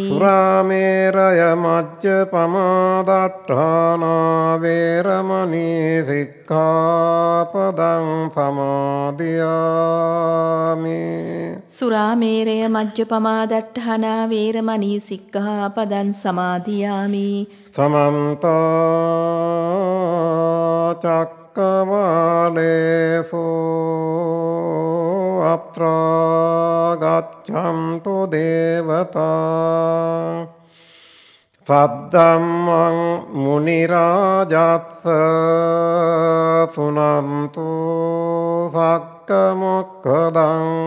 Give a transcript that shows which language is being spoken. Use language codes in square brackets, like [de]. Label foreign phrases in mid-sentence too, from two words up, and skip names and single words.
[pi] සුරාමේරය මජ්ජපමාදට්ඨානා වේරමණී සික්ඛාපදං සමාදියාමි. සුරාමේරය මජ්ජපමාදට්ඨානා වේරමණී සික්ඛාපදං සමාදියාමි. සමන්ත චක්කවාලේසු අත්‍රා ගච්ඡන්තු දේවතා සද්දම්මං මුනි රාජස්ස සුනන්තු සක්ක මොක්ඛදං